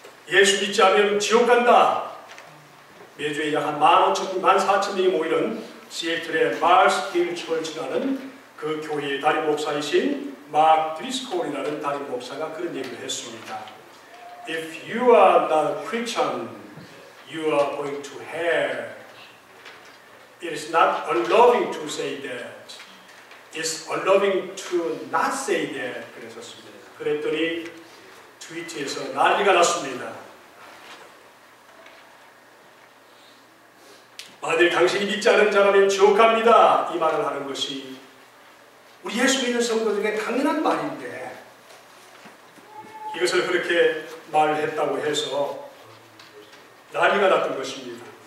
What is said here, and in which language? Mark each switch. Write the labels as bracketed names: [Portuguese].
[Korean] 예수 믿지 않으면 지옥 간다. 매주에 약 한 14,000명이 모이는 시애틀의 마스 힐 처치라는 그 교회의 담임 목사이신 마크 드리스콜이라는 담임 목사가 그런 얘기를 했습니다. [English] If you are not a Christian, you are going to hell. It is not unloving to say that. It's unloving to not say that. [Korean] 그랬었습니다. 그랬더니 트위터에서 난리가 났습니다. 만일 당신이 믿지 않은 자라면 지옥 갑니다. 이 말을 하는 것이 우리 예수 믿는 성도들에게 당연한 말인데 이것을 그렇게 말했다고 해서 난리가 났던 것입니다.